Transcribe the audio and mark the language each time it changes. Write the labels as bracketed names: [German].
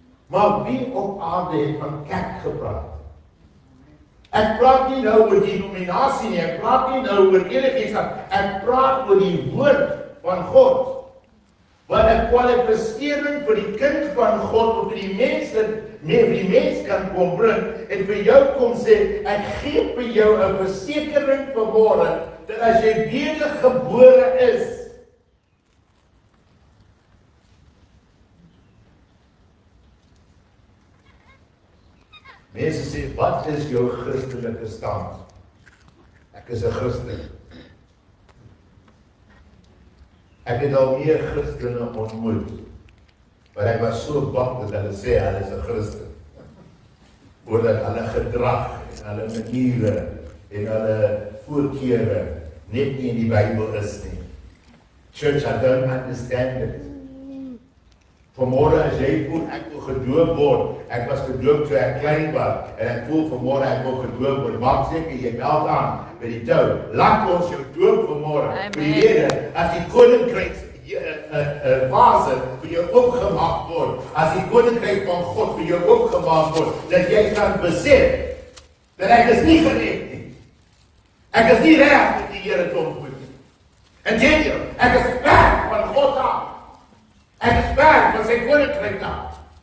[Afrikaans] Maar wie op aarde het van kerk gepraat? Ek praat nie nou oor die denominasie nie, ek praat nie nou oor enigiets, ek praat oor die woord van God. Wat 'n kwalifisering vir die kind van God, of vir die mens kan kom bring, en vir jou kom sê, ek gee vir jou 'n versekering vanmôre, dat as jy wedergebore is, mense sê, wat is jou Christelike stand? Ek is 'n Christen. Ek het al meer Christene ontmoet, maar ek was so bang dat hulle sê, hulle is 'n Christen. Omdat hulle gedrag, en hulle maniere, en hulle voorkeure, net nie in die Bybel is nie. [English] Church, I don't understand it. [Afrikaans] Vanmôre as jy voel, ek wil gedoop word, ek was gedoop toe ek klein was, en ek voel vanmôre ek wil gedoop word, maak seker, jy meld aan by die tou, laat ons jou doop vanmôre, vir die Here, as die koninkryk fase vir jou opgemaak word, as die koninkryk van God vir jou opgemaak word, dat jy kan besef, dat ek is nie gered nie, ek is nie reg om die Here te ontmoet nie, en teen jou, ek is ver van God af, ek is ver van sy koninkryk af.